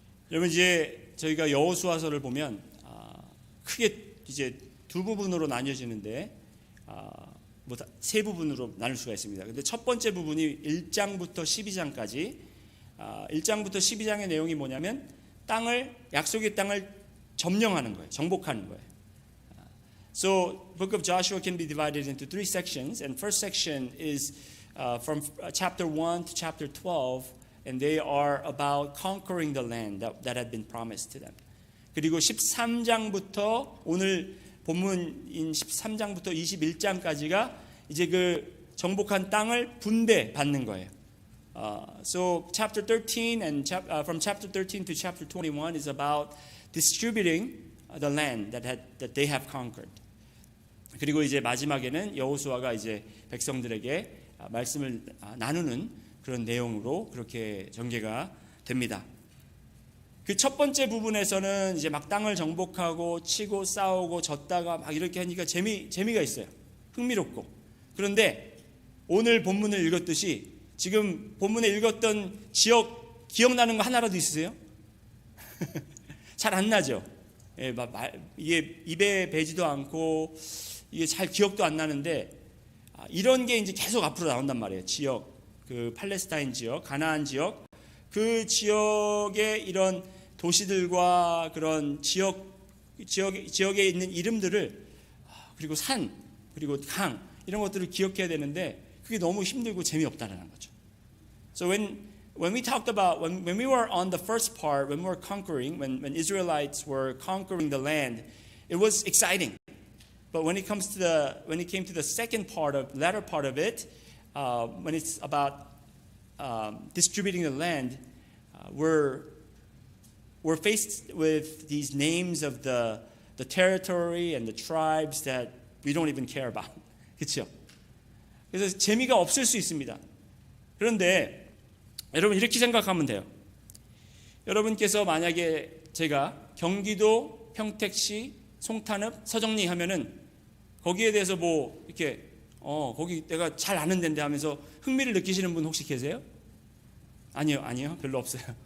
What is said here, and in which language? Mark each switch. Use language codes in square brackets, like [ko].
[ko] 여러분, 이제 저희가 여호수아서를 보면 크게 이제 두 부분으로 나뉘어지는데 세 부분으로 나눌 수가 있습니다. 근데 첫 번째 부분이 1장부터 12장까지 1장부터 12장의 내용이 뭐냐면 약속의 땅을 점령하는 거예요. 정복하는 거예요. [en] So book of Joshua can be divided into three sections, and first section is from chapter 1 to chapter 12, and they are about conquering the land that had been promised to them. [ko] 그리고 13장부터 오늘 본문인 13장부터 21장까지가 이제 그 정복한 땅을 분배받는 거예요. [en] So chapter 13 and from chapter 13 to chapter 21 is about distributing the land that they have conquered. [ko] 그리고 이제 마지막에는 여호수아가 이제 백성들에게 말씀을 나누는 그런 내용으로 그렇게 전개가 됩니다. 그 첫 번째 부분에서는 이제 막 땅을 정복하고 치고 싸우고 졌다가 막 이렇게 하니까 재미가 있어요. 흥미롭고. 그런데 오늘 본문을 읽었듯이 지금 본문에 읽었던 지역 기억나는 거 하나라도 있으세요? 잘 안 나죠? 예, 이게 입에 배지도 않고 이게 잘 기억도 안 나는데 이런 게 이제 계속 앞으로 나온단 말이에요. 지역, 그 팔레스타인 지역, 가나안 지역, 그 지역의 이런 도시들과 그런 지역에 있는 이름들을 그리고 산, 그리고 강 이런 것들을 기억해야 되는데 그게 너무 힘들고 재미없다는 거죠. [en] So when we talked about when we were on the first part, when we were conquering, when Israelites were conquering the land, it was exciting. But when it came to the second part of latter part of it, when it's about distributing the land, we're faced with these names of the territory and the tribes that we don't even care about. [ko] 그렇죠? 그래서 재미가 없을 수 있습니다. 그런데 여러분 이렇게 생각하면 돼요. 여러분께서 만약에 제가 경기도 평택시 송탄읍 서정리 하면은 거기에 대해서 뭐 이렇게 거기 내가 잘 아는 데인데 하면서 흥미를 느끼시는 분 혹시 계세요? 아니요. 별로 없어요.